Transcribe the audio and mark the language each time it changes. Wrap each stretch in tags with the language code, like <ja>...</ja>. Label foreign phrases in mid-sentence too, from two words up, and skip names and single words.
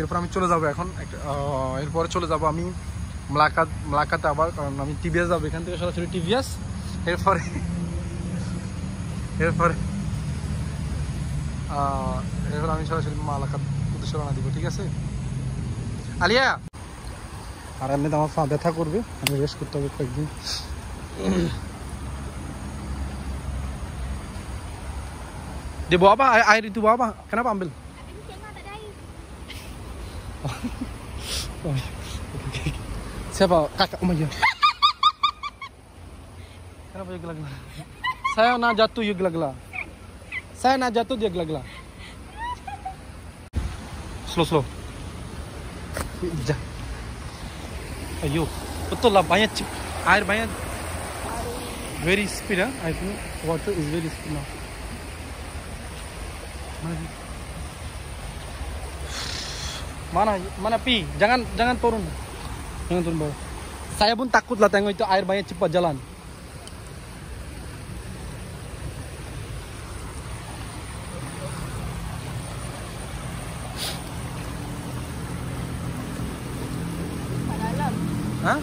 <bn>এরপর আমি চলে যাবো এখন, এরপরে চলে যাব আমি মালাক্কাতে আবার, কারণ আমি টিভিএস যাবো, এখান থেকে সরাসরি টিভিএস। এরপরে আমি সরাসরি মালাক্কাত উদ্দেশ্যে রওনা দিব, ঠিক আছে। আলিয়া আর এমনিতে আমার পা ব্যথা করবে, আমি রেস্ট করতে হবে কয়েকদিন।</bn> <ms>Dia bawa apa? Air itu bawa apa? Kenapa ambil? Siapa? Kakak Umaya. Kenapa dia gelak-gelak? Saya nak jatuh, dia gelak-gelak. Saya nak jatuh, dia gelak-gelak. Slow. Ayo, betul lah, banyak air banyak.</ms> <en>Very speed, huh? I think water is very speed now.</en> <ms>Mana pi, jangan turun bawah. Saya pun takut lah tengok itu air banyak cepat jalan. Hah?</ms>